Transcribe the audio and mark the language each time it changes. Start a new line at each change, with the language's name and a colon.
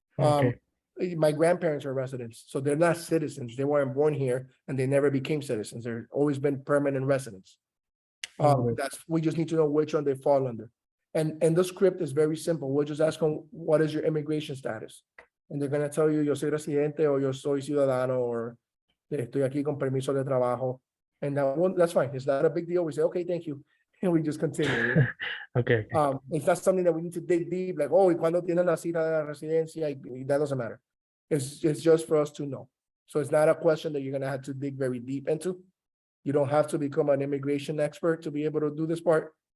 English: Okay. My grandparents are residents, so they're not citizens. They weren't born here and they never became citizens. They're always been permanent residents. Alright. We just need to know which one they fall under. And the script is very simple. We'll just ask them, what is your immigration status? And they're gonna tell you,
Spanish: yo soy residente,
English: or
Spanish: yo soy ciudadano,
English: or
Spanish: estoy aquí con permiso de trabajo.
English: And that's fine. It's not a big deal. We say, okay, thank you. And we just continue. Okay. It's not something that we need to dig deep, like, oh,
Spanish: ¿y cuándo tienen la cita de la residencia?
English: That doesn't matter. It's just for us to know. So it's not a question that you're gonna have to dig very deep into. You don't have to become an immigration expert to be able to do this part.